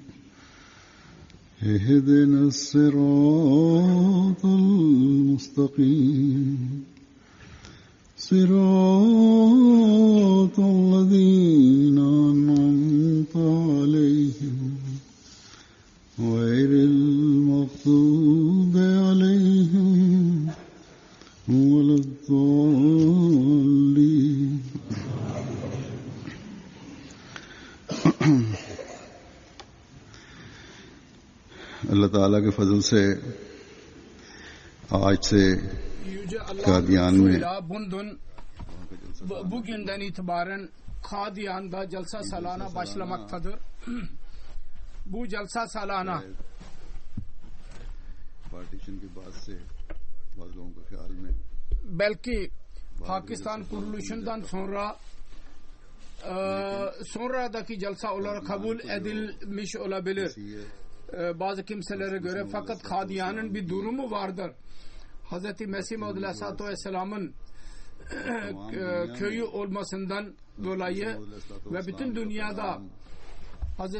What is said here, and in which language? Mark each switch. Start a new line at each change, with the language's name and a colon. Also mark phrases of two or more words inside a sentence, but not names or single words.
Arabic: اهدنا الصراط المستقيم صراط الذين أنعمت عليهم غير المغضوب عليهم ولا الضالين.
Hindi: अल्लाह ताला के फजल से आज से कादियान में
Turkish: bugünden itibaren Kadiyan'da Celsa Salana başlamaktadır. Bu Celsa Salana
Hindi: पार्टीशन के बाद से बाद लोगों के ख्याल में
Turkish: belki Pakistan kuruluşundan sonradaki celsa olarak kabul edilmiş olabilir bazı kimselere göre, fakat Kadiyan'ın bir durumu vardır. Hz. Mesih Maud Aleyhisselatü Vesselam'ın köyü olmasından dolayı ve bütün dünyada Hz.